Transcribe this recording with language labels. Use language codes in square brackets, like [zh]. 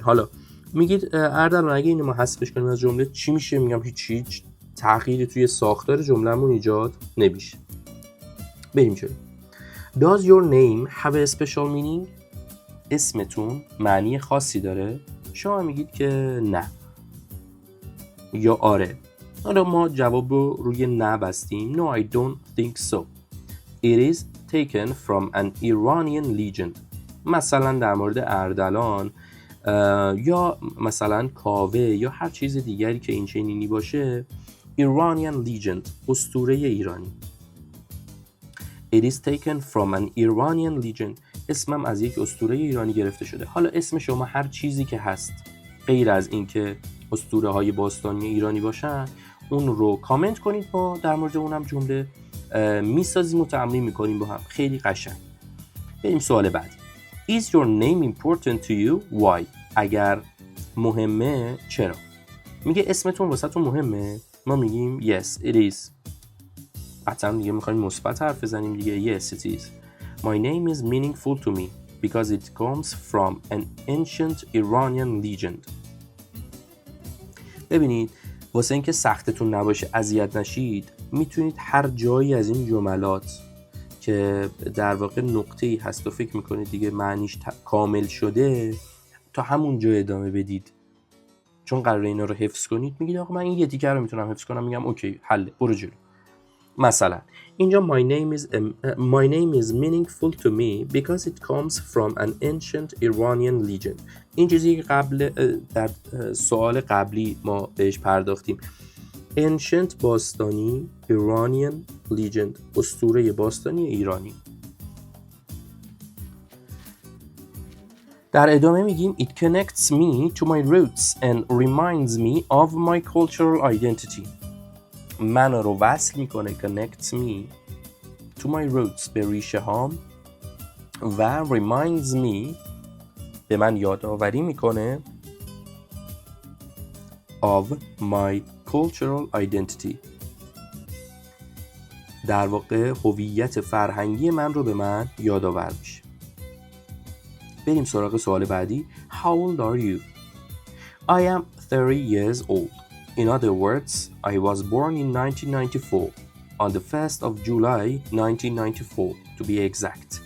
[fa] حالا میگید اردلان اگه اینو ما حذفش کنیم از جمله چی میشه؟ میگم هیچ تغییری توی ساختار جمله‌مون ایجاد نمیشه. بریم جلو. [en] Does your name have a special meaning؟ [fa] اسمتون معنی خاصی داره؟ شما میگید که نه یا آره. حالا ما جواب رو روی نه بستیم. [en] No, I don't think so. It is taken from an Iranian legend. [fa] مثلا در مورد اردلان یا مثلا کاوه یا هر چیز دیگری که این چنینی باشه، [en] Iranian legend، [fa] اسطوره ایرانی. [en] It is taken from an Iranian legend. [fa] اسمم از یک اسطوره ایرانی گرفته شده. حالا اسم شما هر چیزی که هست غیر از این که اسطوره های باستانی ایرانی باشن اون رو کامنت کنید، ما در مورد اونم جمله میسازیم و تمرین میکنیم با هم، خیلی قشنگ. بریم سوال بعدی. [en] Is your name important to you? Why؟ [fa] اگر مهمه چرا؟ میگه اسمتون واسهتون مهمه؟ ما میگیم [en] yes it is. [fa] قطعا دیگه میخوایم مثبت حرف بزنیم دیگه. [en] yes it is. My name is meaningful to me because it comes from an ancient Iranian legend. [fa] ببینید واسه اینکه سختتون نباشه، اذیت نشید، میتونید هر جایی از این جملات که در واقع نقطه‌ای هست و فکر میکنید دیگه معنیش کامل شده تا همون جا ادامه بدید، چون قراره اینا رو حفظ کنید. میگید آقا من این یه تیکر رو میتونم حفظ کنم، میگم اوکی حله، برو جلو. مثلا اینجا [en] my name is meaningful to me because it comes from an ancient Iranian legend. [fa] این چیزی که در سوال قبلی ما بهش پرداختیم. ancient باستانی، [en] Iranian legend [fa] اسطوره باستانی ایرانی. در ادامه میگیم [en] it connects me to my roots and reminds me of my cultural identity. [fa] من رو وصل میکنه، [en] connects me to my roots، [fa] به ریشه هام، و [en] reminds me، [fa] به من یادآوری میکنه [en] of my cultural identity، [fa] در واقع هویت فرهنگی من رو به من یادآور میشه. بریم سراغ سوال بعدی. [en] How old are you؟ I am 30 years old. In other words, I was born in 1994 on the 1st of July 1994 to be exact.